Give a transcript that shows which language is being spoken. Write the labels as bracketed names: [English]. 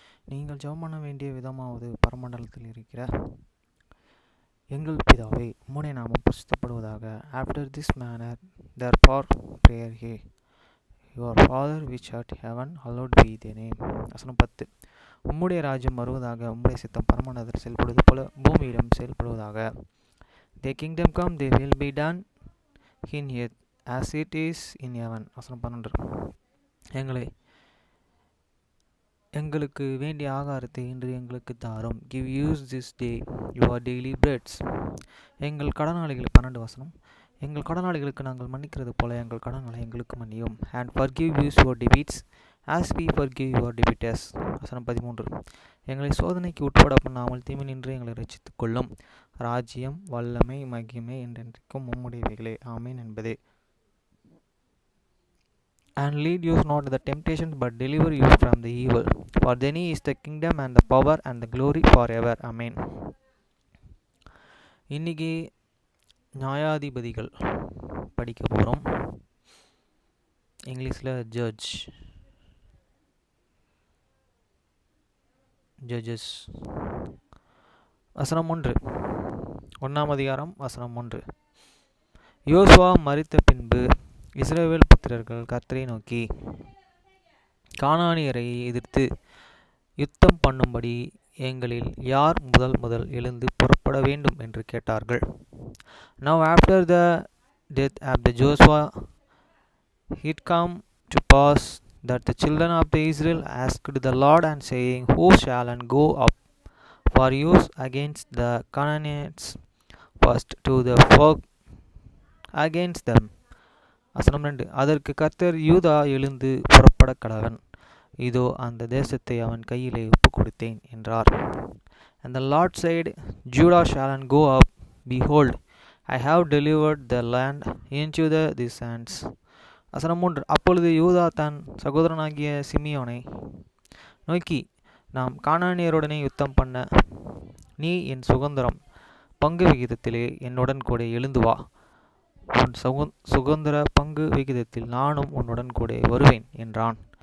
[Tamil] நீங்கள் ஜெபம் பண்ண வேண்டிய விதமாவது, பரமண்டலத்தில் இருக்கிற எங்கள் பிதாவே, உம்முடைய நாமம் பரிசுத்தப்படுவதாக. [English] After this manner therefore pray ye, your Father which art in heaven, hallowed be thy name. [Tamil] வசனம் 10. உம்முடைய ராஜ்யம் வருவதாக, உம்முடைய சித்தம் பரமண்டலத்தில் செயல்படுவது போல பூமியிலும் செயல்படுவதாக. [English] Thy kingdom come, thy will be done in earth as it is in heaven. [Tamil] வசனம் 12. எங்களுக்கு வேண்டிய ஆகாரத்தை இன்று எங்களுக்கு தாரும். [English] Give us this day your daily breads. [Tamil] எங்கள் கடனாளிகள் 12 வசனம். எங்கள் கடனாளிகளுக்கு நாங்கள் மன்னிக்கிறது போல எங்கள் கடன்களை எங்களுக்கு மன்னியும். [English] And forgive us your debts as we forgive your debtors. [Tamil] வசனம் 13. எங்களை சோதனைக்கு உட்பட பண்ணாமல் தீமை நின்று எங்களை ரட்சித்துக் கொள்ளும். ராஜ்யம், வல்லமை, மகிமை என்றென்றைக்கும் உம்முடையவைகளே. ஆமேன் என்பதே. [English] And lead us not into the temptation, but deliver us from the evil. For thine is the kingdom and the power and the glory forever. Amen. [Tamil] இன்னைக்கு நியாயாதிபதிகள் படிக்க போகிறோம். இங்கிலீஷில் ஜட்ஜஸ். வசனம் 1. 1 அதிகாரம் வசனம் 1. யோசுவா மரித்த பின்பு இஸ்ரவேல் புத்திரர்கள் கர்த்தரை நோக்கி, கானானியரை எதிர்த்து யுத்தம் பண்ணும்படி எங்களில் யார் முதல் எழுந்து புறப்பட வேண்டும் என்று கேட்டார்கள். [English] Now after the death of the Joshua, it come to pass that the children of the Israel asked the Lord and saying, Who shall go up for use against the Canaanites first to the work against them? [Tamil] வசனம் 2. அதற்கு கர்த்தர், யூதா எழுந்து புறப்பட கடவன், இதோ அந்த தேசத்தை அவன் கையிலே ஒப்புக் கொடுத்தேன் என்றார். [English] And the Lord said, Judah shall go up, behold, I have delivered the land into his hands. [Tamil] வசனம் 3. அப்பொழுது யூதா தன் சகோதரனாகிய சிமியோனை நோக்கி, நாம் கானானியருடனே யுத்தம் பண்ண நீ என் சுதந்திரம் பங்கு விகிதத்திலே என்னுடன் கூட எழுந்து வா, உன் சுதந்திர பங்கு விகிதத்தில் நானும் உன்னுடன் கூட வருவேன் என்றான்.